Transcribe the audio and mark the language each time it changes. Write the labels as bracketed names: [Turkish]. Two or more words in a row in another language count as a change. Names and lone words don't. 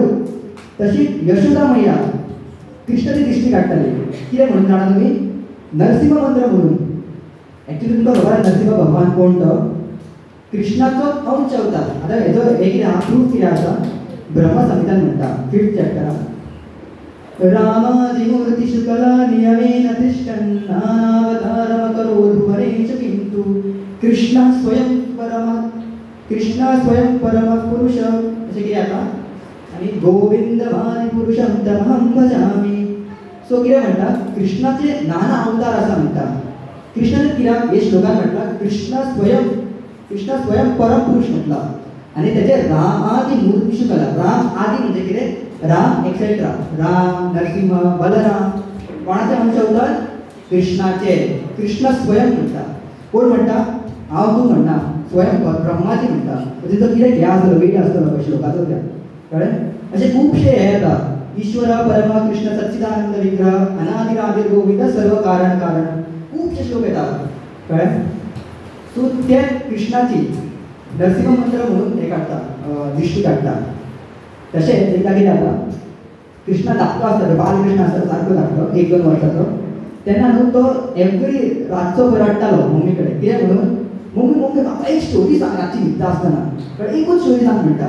[Konkani] तशीच यशोदा मैया कृष्णाची दिश्टी काडटाली कितें म्हणून जाणा तुमी नरसिंह मंत्र म्हणून. एक्चुअली तुमकां खबर नरसिंह भगवान कोण तो कृष्णाचो अंश अवतार. आतां हेजो हे कितें आहा प्रूफ कितें आसा ब्रह्मसंहितान म्हणटा 5th चॅप्टरान [Sanskrit] रामादिमूर्तिषु कला नियमेन तिष्ठन् नानावतारमकरोधुवरेषु किन्तु कृष्ण स्वयं परम पुरुष [Konkani] अशें कितें जाता आनी [Sanskrit] गोविंदभानि पुरुषं तमहं भजामि. [Konkani] सो कितें म्हणटा कृष्णाचे नाना अवतार आसा म्हणटा. कृष्णाने कित्याक हे श्लोकान म्हटला [Sanskrit] कृष्ण स्वयं परम पुरुष [Konkani] म्हटला आनी तेजे [Sanskrit] रामादि मूर्तिषु कला [Konkani] राम आदि म्हणजे कितें राम एक्सेट्रा राम नरसिंह बलराम कोणाचे अंश अवतार कृष्णाचे. कृष्ण स्वयं म्हणटा कोण म्हणटा हांव तूं म्हणटा स्वयं ब्रह्माजी म्हणटा म्हणजे तो कितें हे आसतलो वेळ आसतलो श्लोकाचो त्या कळ्ळें. अशें खुबशे हे येता [Sanskrit] ईश्वर परम कृष्ण सच्चिदानंद विग्रह अनादिरादिर गोविंद सर्व कारण [Konkani] खुबशे श्लोक येतात कळ्ळें. सो ते कृष्णाची नरसिंह मंत्र म्हणून हे काडटा दिश्टी काडटा. तशेंच एकदा कितें जाता कृष्णा धाकटो आसता बालकृष्ण आसता सारको धाकटो 1-2 वर्साचो तेन्ना न्हू तो एवरी रातचो रडटालो मम्मी कडेन कितें म्हणून मम्मी म्हाका एक स्टोरी सांग रातची न्हिदता आसतना कळ्ळें एकूच स्टोरी सांग म्हणटा.